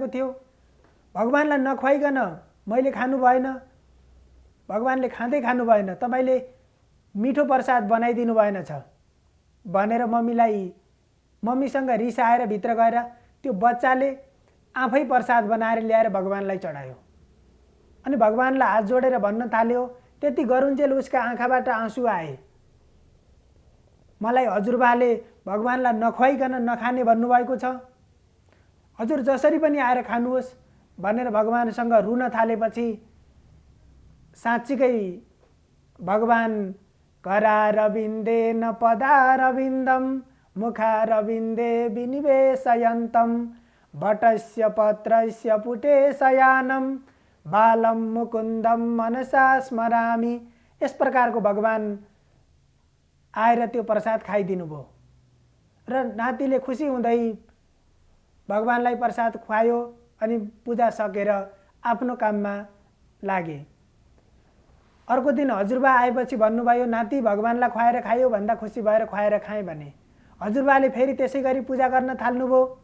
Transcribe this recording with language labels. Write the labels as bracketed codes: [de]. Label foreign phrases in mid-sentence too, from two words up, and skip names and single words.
[ne] थियो भगवानलाई नखुवाइकन मैले खानु भएन भगवानले खाँदै खानु भएन तपाईले मिठो प्रसाद बनाइदिनु भएन छ भनेर मम्मीसँग रिसाएर भित्र गएर त्यो बच्चाले आफै प्रसाद बनाएर ल्याएर भगवानलाई चढायो अनि भगवानलाई हात जोडेर भन्न थाल्यो त्यति गरुन्जेल उसका आँखाबाट आँसु आए मलाई हजुरबाले भगवानलाई नखुवाइकन नखाने भन्नुभएको छ हजुर जसरी पनि आएर खानुहोस् भनेर भगवानसँग रुन थालेपछि साँच्चीकै भगवान [sa] करारविन्दे न पदारविन्दम मुखारविन्दे विनिवेशयन्तम वटस्य पत्रस्य पुटे शयानम बालम मुकुन्दम मनसा स्मरामि यस [ne] प्रकारको भगवान आएर त्यो प्रसाद खाइदिनु भयो र नातिले खुसी हुँदै भगवानलाई प्रसाद खुवायो अनि पूजा सकेर आफ्नो काममा लागे अर्को दिन हजुरबा आएपछि भन्नुभयो नाति भगवानलाई खुवाएर खायो भन्दा खुसी भएर खुवाएर खाए भने हजुरबाले फेरि त्यसै गरी पूजा गर्न थाल्नुभयो